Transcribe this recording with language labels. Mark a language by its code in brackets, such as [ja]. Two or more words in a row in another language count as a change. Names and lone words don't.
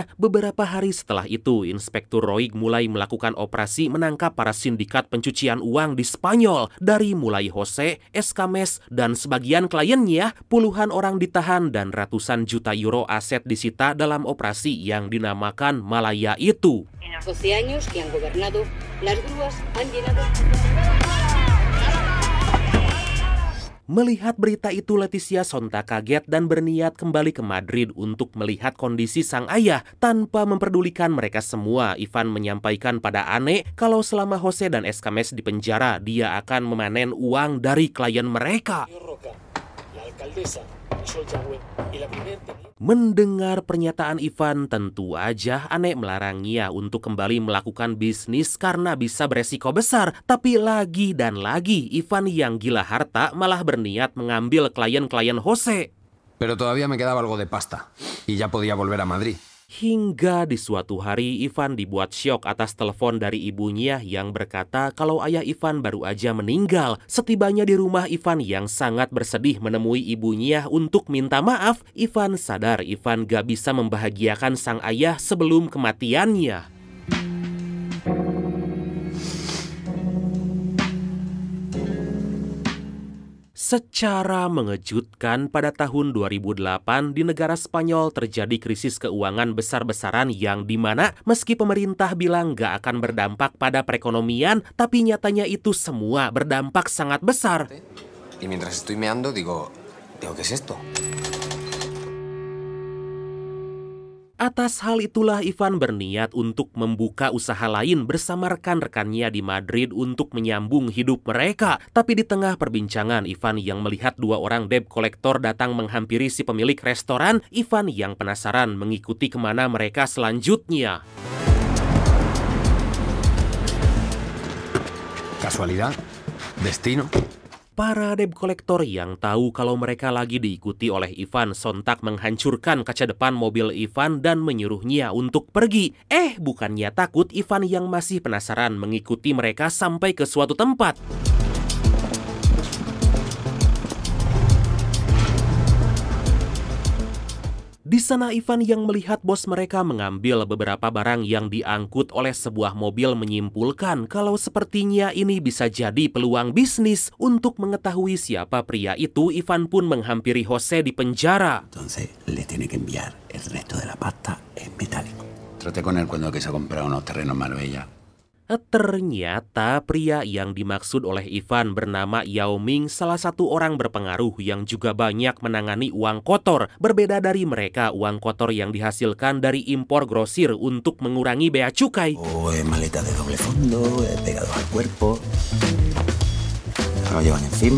[id] Beberapa hari setelah itu, Inspektur Roig mulai melakukan operasi menangkap para sindikat pencucian uang di Spanyol. Dari mulai Jose, Escames, dan sebagian kliennya, puluhan orang ditahan dan ratusan juta euro aset disita dalam operasi yang dinamakan Malaya itu. [es] En los 12 años que han gobernado, las grúas han llenado. [id] Melihat berita itu, Leticia sontak kaget dan berniat kembali ke Madrid untuk melihat kondisi sang ayah. Tanpa memperdulikan mereka semua, Ivan menyampaikan pada Anne kalau selama Jose dan Escames di penjara, dia akan memanen uang dari klien mereka. Mendengar pernyataan Ivan, tentu aja Anne melarangnya untuk kembali melakukan bisnis karena bisa beresiko besar. Tapi lagi dan lagi, Ivan yang gila harta malah berniat mengambil klien-klien Jose. [es] Pero todavía me quedaba algo de pasta y ya podía volver a Madrid. [id] Hingga di suatu hari, Ivan dibuat syok atas telepon dari ibunya yang berkata kalau ayah Ivan baru aja meninggal. Setibanya di rumah Ivan yang sangat bersedih menemui ibunya untuk minta maaf, Ivan sadar Ivan gak bisa membahagiakan sang ayah sebelum kematiannya. Secara mengejutkan, pada tahun 2008 di negara Spanyol terjadi krisis keuangan besar-besaran yang dimana meski pemerintah bilang gak akan berdampak pada perekonomian, tapi nyatanya itu semua berdampak sangat besar. [es] Y mientras estoy meando digo, ¿qué es esto? [id] Atas hal itulah Ivan berniat untuk membuka usaha lain bersama rekan-rekannya di Madrid untuk menyambung hidup mereka. Tapi di tengah perbincangan, Ivan yang melihat dua orang [en] debt collector [id] datang menghampiri si pemilik restoran, Ivan yang penasaran mengikuti kemana mereka selanjutnya. [es] ¿Casualidad? ¿Destino? [id] Para [en] debt collector [id] yang tahu kalau mereka lagi diikuti oleh Ivan sontak menghancurkan kaca depan mobil Ivan dan menyuruhnya untuk pergi. Bukannya takut, Ivan yang masih penasaran mengikuti mereka sampai ke suatu tempat. Di sana Ivan yang melihat bos mereka mengambil beberapa barang yang diangkut oleh sebuah mobil menyimpulkan kalau sepertinya ini bisa jadi peluang bisnis. Untuk mengetahui siapa pria itu, Ivan pun menghampiri Jose di penjara. [es] Entonces le tiene que enviar el resto de la pasta en metálico. Traté con él cuando que se ha comprado unos terrenos en Marbella. [id] Ternyata pria yang dimaksud oleh Ivan bernama Yao Ming, salah satu orang berpengaruh yang juga banyak menangani uang kotor. Berbeda dari mereka, uang kotor yang dihasilkan dari impor grosir untuk mengurangi bea cukai. [es] Maleta de doble fondo, pegados al cuerpo, lo llevan encima.